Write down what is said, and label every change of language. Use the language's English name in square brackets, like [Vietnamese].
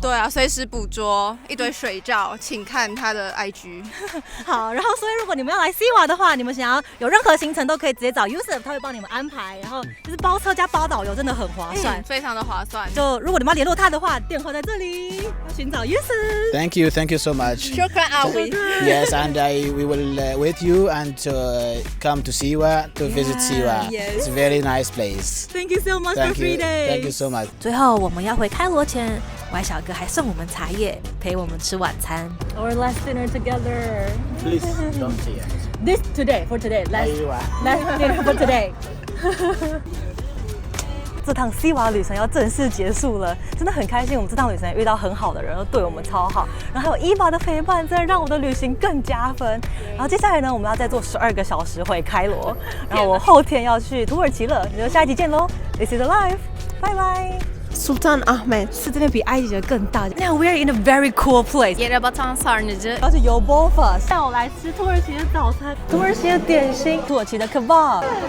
[Chinese] 对啊，随时捕捉一堆水照，请看他的 IG。好，然后所以如果你们要来西瓦的话，你们想要有任何行程都可以直接找 Yusuf， 他会帮你们安排。然后就是包车加包导游，真的很划算，非常的划算。就如果你们要联络他的话，电话在这里，要寻找 Yusuf。 [English] Thank you so much. [Arabic] Shukran Awi. [English] Yes, and we will with you and come to Siwa to visit Siwa. Yes. It's a very nice place. Thank you so much for 3 days. Thank you so much. [Chinese] 最后我们要回开罗前，歪小哥还送我们茶叶，陪我们吃晚餐。 [English] Our last dinner together. Please don't see it. This today for today. Last dinner for today. [Chinese] 这趟西瓦旅程要正式结束了，真的很开心。我们这趟旅程遇到很好的人，都对我们超好。然后还有伊娃的陪伴，真的让我的旅行更加分。然后接下来呢，我们要再坐12个小时回开罗。然后我后天要去土耳其了，你就下一集见喽。 [English] This is Alive， [Chinese] 拜拜。 [Turkish] Sultan Ahmed [Chinese] 是这边比埃及的更大。 [English] Now we're in a very cool place. [Turkish] Yerebatan Sarnıcı. [Chinese] 要去Yolbova，带我来吃土耳其的早餐，土耳其的点心，土耳其的 kebab。